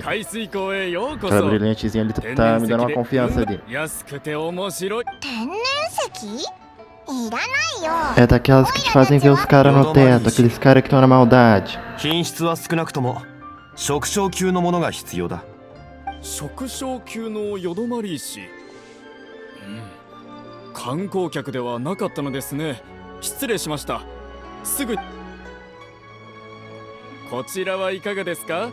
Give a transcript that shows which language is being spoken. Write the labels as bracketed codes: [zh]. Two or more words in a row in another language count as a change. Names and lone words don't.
[pt] Aquela brilhantezinha ali tá me dando uma confiança ali. [ja] 天然石？いらないよ。 [pt] É daquelas que te fazem ver os caras no teto, aqueles caras que estão na maldade. [ja] 品質は少なくとも食傷級のものが必要だ。食傷級のヨドマリ石、観光客ではなかったのですね。失礼しました。すぐこちらはいかがですか？